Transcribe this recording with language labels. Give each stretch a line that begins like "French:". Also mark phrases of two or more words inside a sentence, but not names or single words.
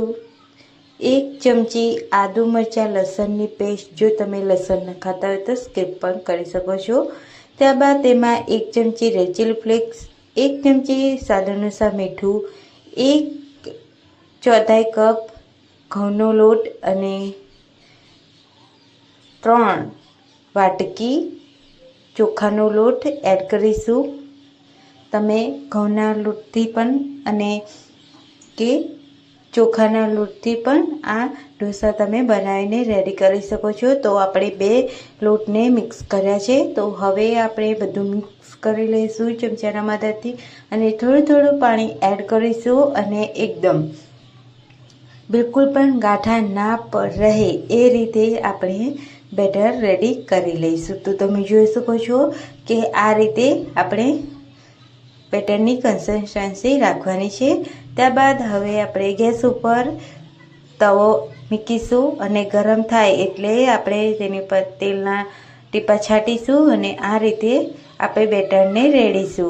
Gujarati: એક ચમચી આદુ મરચા લસણની પેસ્ટ, જો તમે લસણ ન ખાતા હો તો સ્કિપ પણ કરી શકો છો। ત્યારબાદ તેમાં એક ચમચી
English: red chili flakes,
Gujarati: એક ચમચી સ્વાદ અનુસાર મીઠું, એક ચોથાઈ કપ ઘઉંનો લોટ અને 3 વાટકી ચોખાનો લોટ એડ કરીશું। તમે ઘઉંના લોટથી પણ અને કે ચોખાના લોટથી પણ આ ઢોસા તમે બનાવીને રેડી કરી શકો છો। તો આપણે 2 લોટને મિક્સ કર્યા છે। તો હવે આપણે બધું મિક્સ કરી લઈશું ચમચાના મદદથી અને થોડું થોડું પાણી એડ કરીશું અને એકદમ બિલ્કુલ પણ ગાઠા ના રહે એ રીતે આપણે બેટર રેડી કરી લઈશું। તો તમે જોઈ શકો છો કે આ રીતે આપણે બેટરની કન્સિસ્ટન્સી રાખવાની છે। ત્યારબાદ હવે આપણે ગેસ ઉપર તવો મૂકીશું અને ગરમ થાય એટલે આપણે તેની પર તેલના ટીપા છાટીશું અને આ રીતે આપણે બેટરને રેડીશું।